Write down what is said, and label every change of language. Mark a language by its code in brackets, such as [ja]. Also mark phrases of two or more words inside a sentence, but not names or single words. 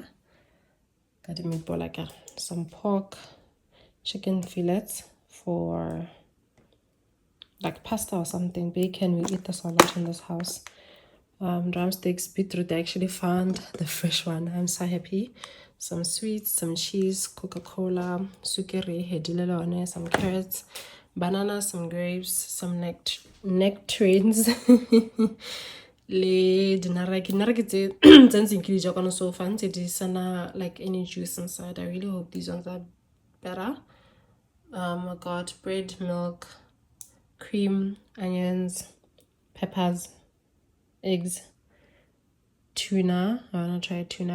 [en] Got a meatball, like some pork, chicken fillets for like pasta or something, bacon. We eat this a lot in this house. Drumsticks, beetroot. I actually found the fresh one. I'm so happy. Some sweets, some cheese, Coca-Cola, sukeri, some carrots, bananas, some grapes, some nectarines. [tn] Le dinarake tse [en] so fancy sana like any juice inside. I really hope these ones are better. I got bread, milk, cream, onions, peppers, eggs, tuna. I want to try tuna.